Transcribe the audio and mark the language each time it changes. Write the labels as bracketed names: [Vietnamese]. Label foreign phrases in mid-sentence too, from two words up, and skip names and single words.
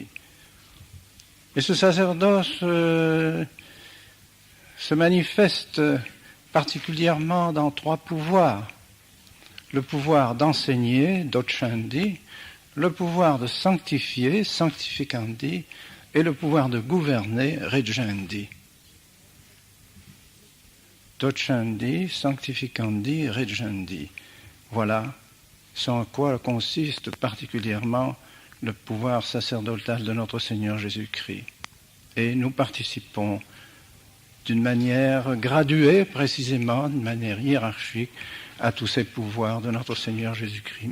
[French] Et ce sacerdoce se manifeste particulièrement dans trois pouvoirs. Le pouvoir d'enseigner, docenti, le pouvoir de sanctifier, sanctificandi, et le pouvoir de gouverner, regendi. Docenti, sanctificandi, regendi. Voilà sans quoi consiste particulièrement le pouvoir sacerdotal de notre Seigneur Jésus-Christ. Et nous participons d'une manière graduée, précisément, d'une manière hiérarchique, à tous ces pouvoirs de notre Seigneur Jésus-Christ.